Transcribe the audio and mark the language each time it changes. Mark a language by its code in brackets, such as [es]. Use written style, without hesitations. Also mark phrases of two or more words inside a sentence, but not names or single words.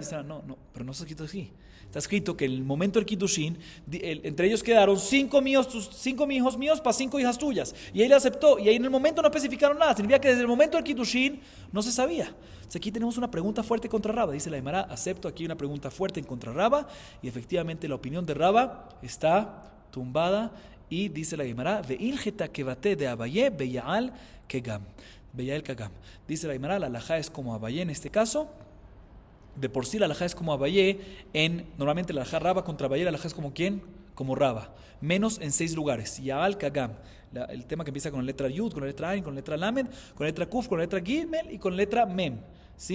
[es] Dice, no, pero no está escrito así. Está escrito que en el momento del Kiddushin, entre ellos quedaron 5 hijos míos para 5 hijas tuyas. Y él aceptó, y ahí en el momento no especificaron nada. Significa que desde el momento del Kiddushin no se sabía. Entonces aquí tenemos una pregunta fuerte contra Raba. Dice la Gemara, acepto aquí una pregunta fuerte en contra Raba, y efectivamente la opinión de Raba está tumbada. Y dice la Gemara, [arc] והלכתא כוותיה דאביי ביע"ל קג"ם. [es] Dice la Gemara, la halajá es como Abayé en este caso. De por sí la halajá es como Abayé. Normalmente la halajá Raba contra Abayé, la halajá es como ¿quién? Como Raba. Menos en 6 lugares. [arc] יע"ל קג"ם. [es] El tema que empieza con la letra Yud, con la letra Ain, con la letra Lamed, con la letra Kuf, con la letra Gimel y con la letra Mem.